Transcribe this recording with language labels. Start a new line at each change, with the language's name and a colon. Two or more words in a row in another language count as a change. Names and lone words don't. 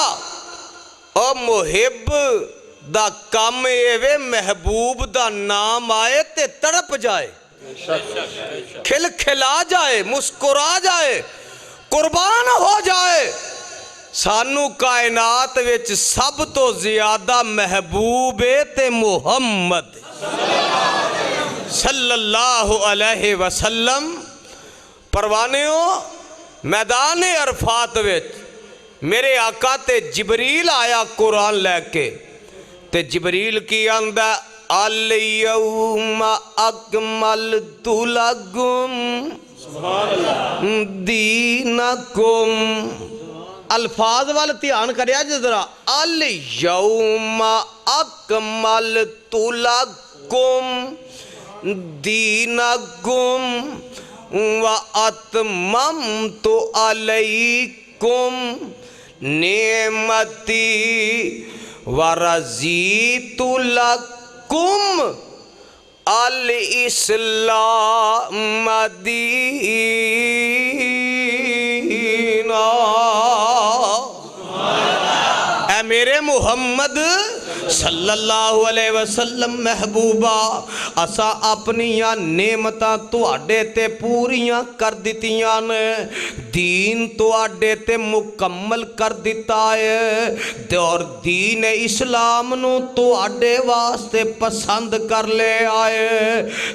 Punjabi: اور محب دا کم ایویں محبوب دا ناں آئے تے تڑپ جائے، کھلکھلا جائے، مسکرا جائے، قربان ہو جائے. سانوں کائنات وچ سب توں زیادہ محبوب ہے تے محمد صلی اللہ علیہ وسلم. پروانیو میدان عرفات وچ میرے آقا تے جبریل آیا قرآن لیکے، تے جبریل کی آندا
Arabic: اليوم أكملت لكم دينكم.
Punjabi: الفاظ ول دھیان کریا ذرا,
Arabic: اليوم أكملت لكم دينكم وأتممت عليكم نعمتي ورضيت لكم الإسلام دينا.
Punjabi: اے میرے محمد صلی اللہ علیہ وسلم محبوبا اسا اپنیاں نعمتاں تہاڈے تے پوریاں کر دتیاں نیں، دین تہاڈے تے مکمل کر دتا ہے اور دین اسلام نوں تہاڈے واسطے پسند کر لے آئے.